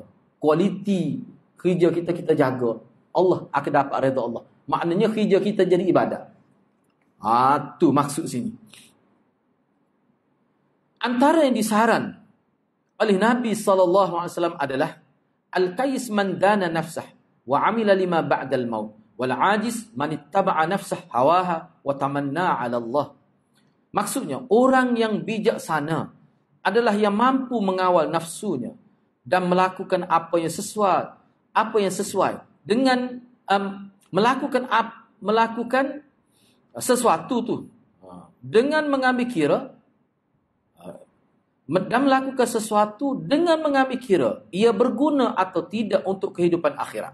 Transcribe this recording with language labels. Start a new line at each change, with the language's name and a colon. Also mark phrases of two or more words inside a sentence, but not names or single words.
Malay: Kualiti kerja kita jaga. Allah akan dapat redha Allah. Maknanya kerja kita jadi ibadat. Tu maksud sini. Antara yang disaran oleh Nabi SAW adalah
Arabic: الكيس من دان نفسه وعمل لما بعد الموت والعاجز من أتبع نفسه هواها وتمنى على الله.
Malay: Maksudnya orang yang bijaksana adalah yang mampu mengawal nafsunya dan melakukan apa yang sesuai dengan melakukan sesuatu tu dengan mengambil kira dan melakukan sesuatu dengan mengambil kira ia berguna atau tidak untuk kehidupan akhirat.